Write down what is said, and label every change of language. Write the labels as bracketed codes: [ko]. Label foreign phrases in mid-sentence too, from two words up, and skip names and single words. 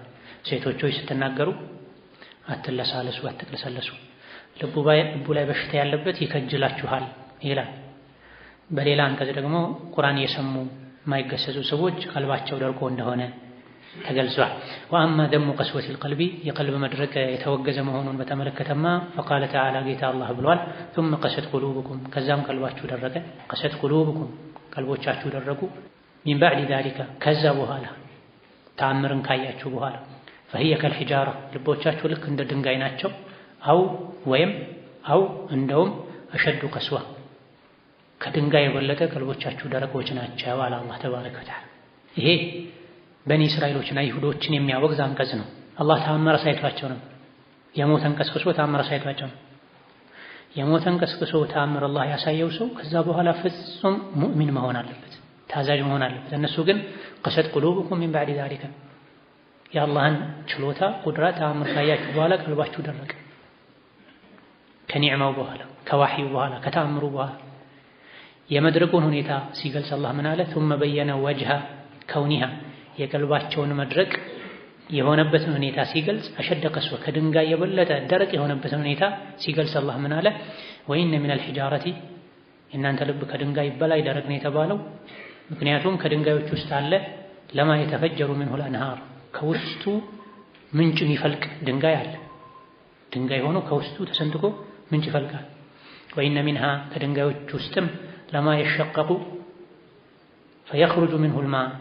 [am] ሴቶች ሆይ ስትናገሩ አትለሳለሱ፣ አትቅለሰለሱ፣ ልቡ ላይ በሽታ ያለበት ይከጅላችኋል ይላል። በሌላ አንቀጽ ደግሞ ቁርአን የሰሙ የማይገሰጹ ሰዎች ቀልባቸው ደርቆ እንደሆነ ተገልጿል። [ar] وأما ذم قسوة القلب [am] የቀልብ መድረቅ የተወገዘ መሆኑን በተመለከተማ [ar] فقال تعالى [am] ጌታ አላህ ብሏል። [ar] ثم قست قلوبكم [am] ከዛም ቀልባችሁ ደረቀ። [ar] قست قلوبكم [am] ቀልቦቻችሁ ደረቁ። [ar] من بعد ذلك [am] ከዛ በኋላ ተአምርን ካያችሁ በኋላ [ar] فهي كالحجارة [am] ልቦቻችሁ ልክ እንደ ድንጋይ ናቸው። አው እንደውም [ar] أشد قسوة [am] ከድንጋይ የበለጠ ቀልቦቻችሁ ደረቆች ናቸው አለ አላህ [ar] تبارك وتعالى። [am] ይሄ በኒ እስራኤሎችና ይሁዶችን የሚያወግዝ አንቀጽ ነው። አላህ ተአምር አሳይቷቸው ነው። የሞተን ቀስቅሶ ተአምር አሳይቷቸው ነው። የሞተን ቀስቅሶ ተአምር አላህ ያሳየው ሰው ከዛ በኋላ ፍጹም ሙእሚን መሆን አለበት፣ ታዛዥ መሆን አለበት። እነሱ ግን [ar] قست قلوبكم من بعد ذلك [am] የአላህን ችሎታ ቁድራ ተአምር ካያችሁ በኋላ ቀልባችሁ ደረቀ። ከኒዕማው በኋላ ከዋህዩ በኋላ ከተአምሩ በኋላ የመድረቁን ሁኔታ ሲገልጽ አላህ ምን አለ? [ar] ثم بين وجه كونها [am] የቀልባቸውን መድረቅ የሆነበትን ሁኔታ ሲገልጽ [ar] أشد قسوة [am] ከድንጋይ የበለጠ ደረቅ የሆነበትን ሁኔታ ሲገልጽ አላህ ምን አለ? [ar] وإن من الحجارة [am] የእናንተ ልብ ከድንጋይ በላይ ደረቅ ነው የተባለው ምክንያቱም ከድንጋዮች ውስጥ አለ [ar] لما يتفجر منه الأنهار [am] ከውስጡ ምንጭ የሚፈልቅ ድንጋይ አለ። ድንጋይ ሆኖ ከውስጡ ተሰንጥቆ ምንጭ ይፈልቃል። [ar] وإن منها [am] ከድንጋዮች ውስጥም [ar] لما يشقق فيخرج منه ما